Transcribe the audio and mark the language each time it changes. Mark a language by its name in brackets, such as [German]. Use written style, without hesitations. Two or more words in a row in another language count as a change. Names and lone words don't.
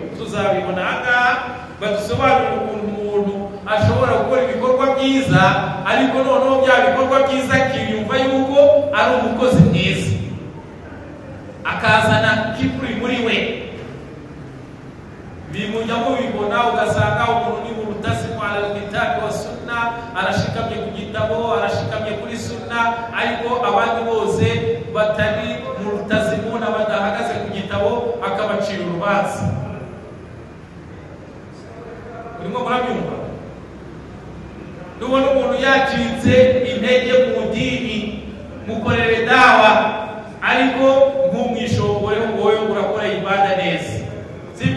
[Kinyarwanda] Tuzabibona ahangaha badusobanurira ukuntu umuntu ashobora gukora ibikorwa byiza, ariko noneho bya bikorwa byiza akiyumva yuko ari umukozi mwiza, akazana kiburi muri we. Bimujya mubibona, ugasanga umuntu ni murutasimu [Arabic] على الكتاب والسنة, [Kinyarwanda] arashikamye ku gitabo, arashikamye kuri sunna, ariko abandi bose batari murutasimu na badahagaze ku gitabo akabacira urubanza. Urimo murabyumva? Nubona umuntu yacitse intege mu dini, mukorere dawa, ariko ntumwishongore ngo wowe urakora ibada neza, sibyo?